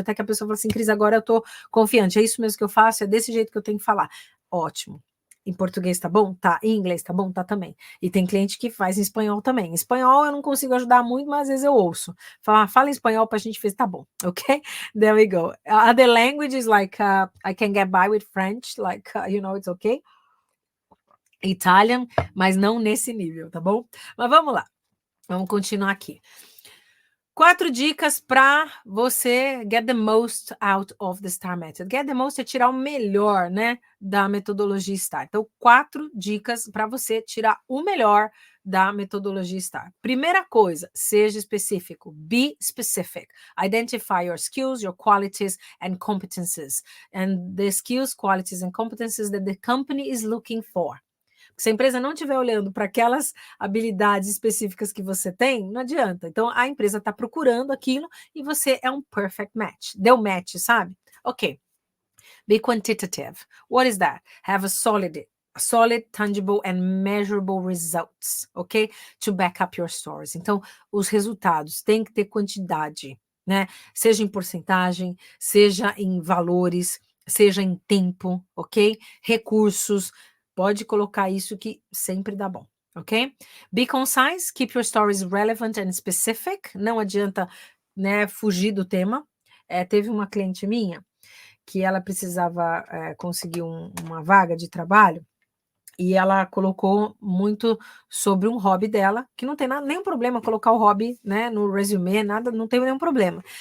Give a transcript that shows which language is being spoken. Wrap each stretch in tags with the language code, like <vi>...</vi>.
<pt>Até que a pessoa fala assim, Cris, agora eu tô confiante, é isso mesmo que eu faço, é desse jeito que eu tenho que falar. Ótimo. Em português tá bom? Tá. Em inglês tá bom? Tá também. E tem cliente que faz em espanhol também. Em espanhol eu não consigo ajudar muito, mas às vezes eu ouço. Fala em espanhol pra gente ver se tá bom, ok?</pt> <en>There we go. Other languages like I can get by with French, like, it's okay.</en> <pt>Italian, mas não nesse nível, tá bom? Mas vamos lá. Vamos continuar aqui. 4 dicas para você</pt> <en>get the most out of the STAR Method. Get the most</en> <pt>é tirar o melhor, né, da metodologia STAR. Então, 4 dicas para você tirar o melhor da metodologia STAR. Primeira coisa, seja específico.</pt> <en>Be specific. Identify your skills, your qualities and competencies. And the skills, qualities and competencies that the company is looking for.</en> <pt>Se a empresa não estiver olhando para aquelas habilidades específicas que você tem, não adianta. Então, a empresa está procurando aquilo e você é um perfect match. Deu match, sabe?</pt> <en>Ok. Be quantitative. What is that? Have a solid, tangible and measurable results, ok? To back up your stories.</en> <pt>Então, os resultados têm que ter quantidade, né? Seja em porcentagem, seja em valores, seja em tempo, ok? Recursos. Pode colocar isso que sempre dá bom, ok? Be concise, keep your stories relevant and specific. Não adianta, né, fugir do tema. Teve uma cliente minha que ela precisava conseguir uma vaga de trabalho e ela colocou muito sobre um hobby dela, que não tem nenhum problema colocar o hobby, né, no resume, nada, não tem nenhum problema.</pt>